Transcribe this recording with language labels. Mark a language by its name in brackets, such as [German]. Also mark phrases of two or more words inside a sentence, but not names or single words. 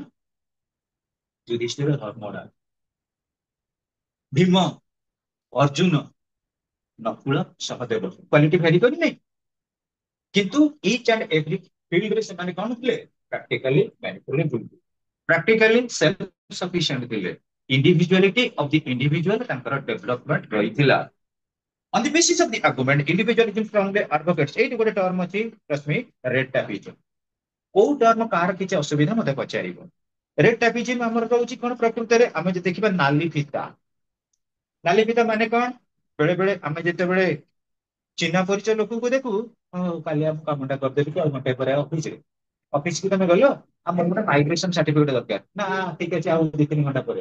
[Odia] ଯୁଧିଷ୍ଠିର, ଧର୍ମରାଜ, ଭୀମ, ଅର୍ଜୁନ, ନକୁଳ, ସହଦେବ, [English] quality vary [Odia] କରିନାହିଁ। କିନ୍ତୁ [English] each and every [Odia] ଫିଲ୍ଡରେ ସେମାନେ କଣ ଥିଲେ? [English] practically manipulable, practically self sufficient ଥିଲେ। individuality of the individual ତାଙ୍କର ଡେଭଲପମେଣ୍ଟ ରହିଥିଲା। On the basis of the argument, individualism strongly advocates, [Odia] ଏଇଠି ଗୋଟେ ଟର୍ମ ଅଛି ରଶ୍ମି, [English] red tapism. [Odia] କୋଉ ଟର୍ମ କାହାର କିଛି ଅସୁବିଧା ମତେ ପଚାରିବ। [English] red tapism [Odia] ଆମର ରହୁଛି କଣ ପ୍ରକୃତରେ? ଆମେ ଯଦି ଦେଖିବା ନାଲି ଫିତା। ନାଲି ଫିତା ମାନେ କଣ? ବେଳେ ବେଳେ ଆମେ ଯେତେବେଳେ ଚିହ୍ନା ପରିଚୟ ଲୋକଙ୍କୁ ଦେଖୁ, କାଲି ଆମ କାମଟା କରିଦେବି କି ଆଉ ଘଣ୍ଟେ ପରେ ଅଫିସରେ, ଅଫିସକୁ ତମେ ଗଲ, ଆମର ଗୋଟେ [English] migration certificate [Odia] ଦରକାର ନା, ଠିକ ଅଛି ଆଉ 2-3 ଘଣ୍ଟା ପରେ।